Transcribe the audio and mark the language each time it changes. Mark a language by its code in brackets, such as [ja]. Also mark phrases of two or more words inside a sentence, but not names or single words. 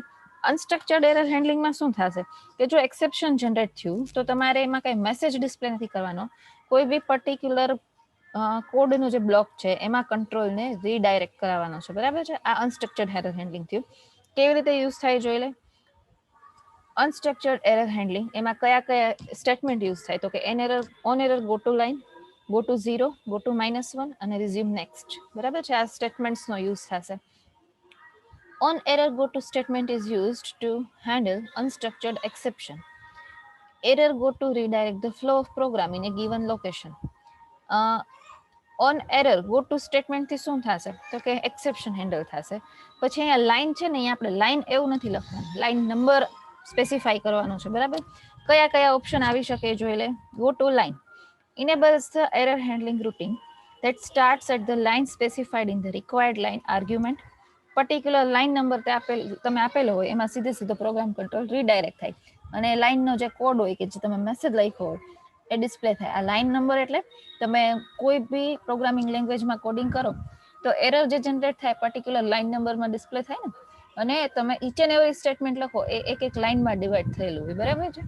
[en] unstructured error handlingમાં [gu] શું થશે કે જો [en] exception generate [gu] થયું તો તમારે એમાં કઈ [en] message display [gu] નથી કરવાનો, કોઈ બી [en] particular codeનો [gu] જે બ્લોક છે એમાં [en] controlને redirect [gu] કરાવવાનો છે, બરાબર છે. આ [en] unstructured error handling [gu] થયું. કેવી રીતે યુઝ થાય જોઈ લે. [en] unstructured error handling [gu] એમાં કયા કયા [en] statement use [gu] થાય તો કે [en] on error go to line, go to 0, go to -1 [gu] અને [en] resume next, [gu] બરાબર છે. આ સ્ટેટમેન્ટ્સનો યુઝ થશે. [en] On error go to statement is used to handle unstructured exception. Error go to redirect the flow of program in a given location. on error go to statementથી [gu] શું થશે તો કે [en] exception handle [gu] થશે. પછી અહીંયા લાઈન છે ને, અહીંયા આપણે લાઈન એવું નથી લખવાનું, [en] line number specify [gu] કરવાનો છે, બરાબર. કયા કયા ઓપ્શન આવી શકે જોઈ લે. [en] go to line enables the error handling routine that starts at the line specified in the required line argument. particular line number [gu] તમે આપેલો હોય એમાં સીધો [en] program control redirect [gu] થાય અને લાઈનનો જે કોડ હોય કે જે તમે મેસેજ લખ્યો હોય એ ડિસ્પ્લે થાય. આ [en] line number [gu] એટલે તમે કોઈ બી [en] programming languageમાં coding [gu] કરો તો એરર જે જનરેટ થાય [en] particular line numberમાં display [gu] થાય ને, અને તમે [en] each and every statement [gu] લખો એ એક એક લાઇનમાં ડિવાઈડ થયેલું હોય, બરાબર છે.